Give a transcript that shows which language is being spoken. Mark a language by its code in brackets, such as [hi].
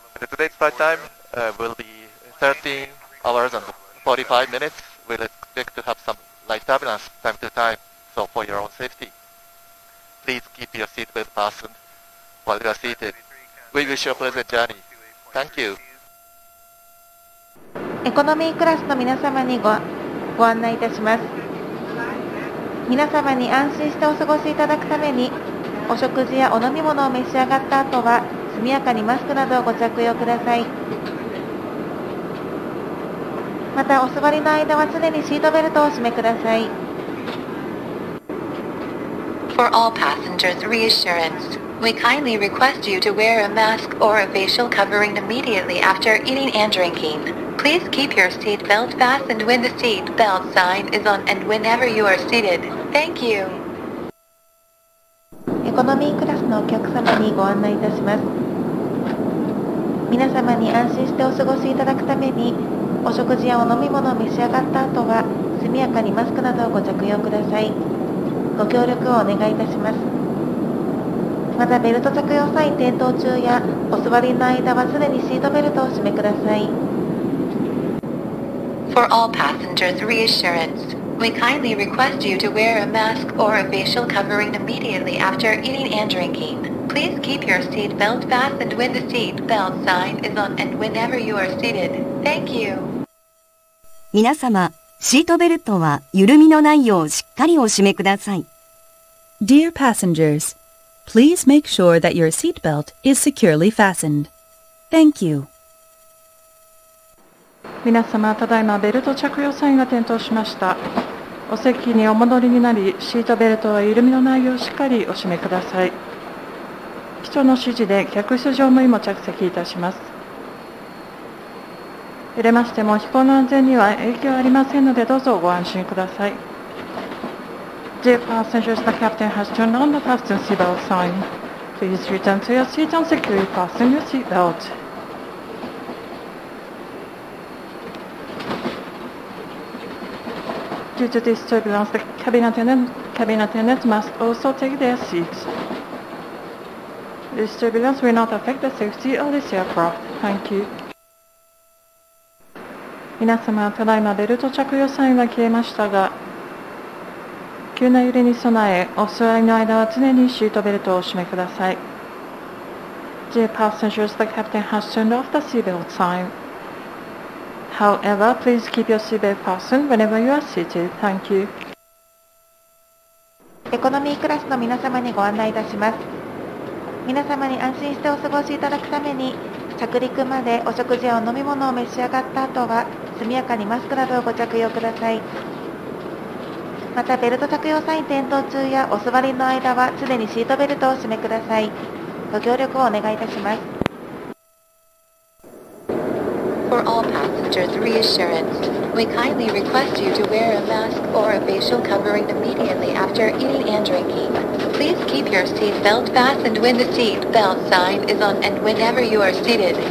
[en] Today's flight time will be 13 hours and 45 minutes. We'll expect to have some light turbulence time to time, so for your own safety, please keep your seatbelt fastened while you are seated. We wish you a pleasant journey. Thank you. [ja] エコノミークラスの皆様にご案内いたします。皆様に安心してお過ごしいただくために、お食事やお飲み物を召し上がった後は速やかにマスクなどをご着用ください。またお座りの間は常にシートベルトをお締めください。 [en] For all passengers' reassurance, we kindly request you to wear a mask or a facial covering immediately after eating and drinking. Please keep your seat belt fastened when the seat belt sign is on and whenever you are seated. Thank you. [ja] エコノミークラスのお客様にご案内いたします。皆様に安心してお過ごしいただくために、お食事やお飲み物を召し上がった後は速やかにマスクなどをご着用ください。ご協力をお願いいたします。またベルト着用際転倒中やお座りの間は常にシートベルトを締めください。 [en] For all passengers' reassurance, we kindly request you to wear a mask or a facial covering immediately after eating and drinking. Please keep your seat belt fastened when the seat belt sign is on and whenever you are seated. Thank you. [ja] 皆様、シートベルトは緩みのないようしっかりお締めください。 [en] Dear passengers, please make sure that your seatbelt is securely fastened. Thank you. [ja] 皆様、ただいまベルト着用サインが点灯しました。お席にお戻りになり、シートベルトは緩みのないようしっかりお締めください。機長の指示で客室乗務員も着席いたします。揺れましても飛行の安全には影響ありませんので、どうぞご安心ください。 [en] Dear passengers, the captain has turned on the fasten seatbelt sign. Please return to your seat and securely fasten your seatbelt. Due to this turbulence, the cabin attendants must also take their seats. This turbulence will not affect the safety of this aircraft. Thank you. [ja] 皆様、ただいまベルト着用サインが消えましたが、急な揺れに備え、お座りの間は常にシートベルトをお締めください。 [en] Dear passengers, the captain has turned off the seatbelt sign. However, please keep your seatbelt fastened whenever you are seated. Thank you. [ja] エコノミークラスの皆様にご案内いたします。皆様に安心してお過ごしいただくために、着陸までお食事やお飲み物を召し上がった後は、速やかにマスクなどをご着用ください。また、ベルト着用際転倒中やお座りの間は常にシートベルトを締めください。ご協力をお願いいたします。 [en] For all passengers' reassurance, we kindly request you to wear a mask or a facial covering immediately after eating and drinking. Please keep your seat belt fastened when the seat belt sign is on and whenever you are seated.